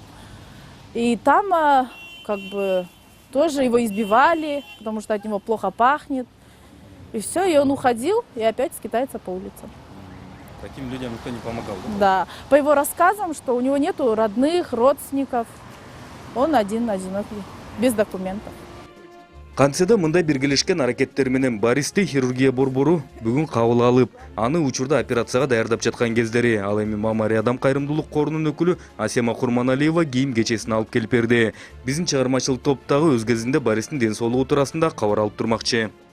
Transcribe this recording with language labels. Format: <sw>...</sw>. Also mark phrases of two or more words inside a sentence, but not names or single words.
<ru>И там как бы тоже его избивали, потому что от него плохо пахнет. И все, и он уходил, и опять скитается по улицам. Таким людям никто не помогал, да? Да. По его рассказам, что у него нету родных, родственников. Он один, одинокий, без документов.</ru> <ky>Кантсе да мындай биргелешкен аракеттер менен Бористи хирургия борбору бүгүн кабыл алып, аны учурда операцияга даярдап жаткан кездери. Ал эми Мамари Адам кайрымдуулук корунун өкүлү Асема Курманалиева кийим кечесин алып келип берди. Биздин чыгармачылык топ дагы өз кезинде Бористин ден соолугу туурасында кабар алып турмакчы.</ky>